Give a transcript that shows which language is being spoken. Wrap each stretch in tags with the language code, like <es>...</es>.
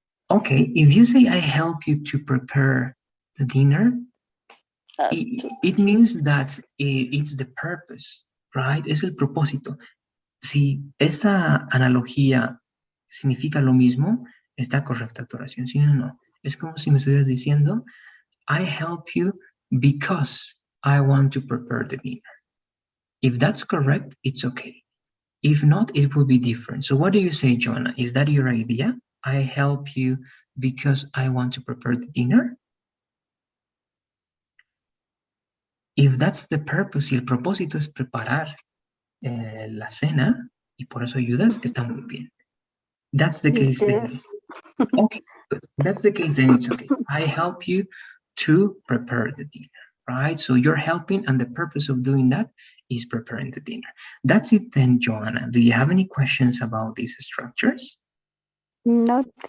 <en>Okay, if you say I help you to prepare the dinner, it means that it's the purpose, right?</en> <es>Es el propósito. Si esta analogía significa lo mismo, está correcta tu oración. Si no, no. Es como si me estuvieras diciendo,</es> <en>I help you because I want to prepare the dinner. If that's correct, it's okay. If not, it will be different. So what do you say, Joanna? Is that your idea? I help you because I want to prepare the dinner? If that's the purpose,</en> <es>y el propósito es preparar la cena, y por eso ayudas, está muy bien.</es> <en>That's the case. Then. Okay, good. That's the case, then it's okay. I help you to prepare the dinner, right? So you're helping, and the purpose of doing that is preparing the dinner. That's it then, Joanna. Do you have any questions about these structures? No.</en>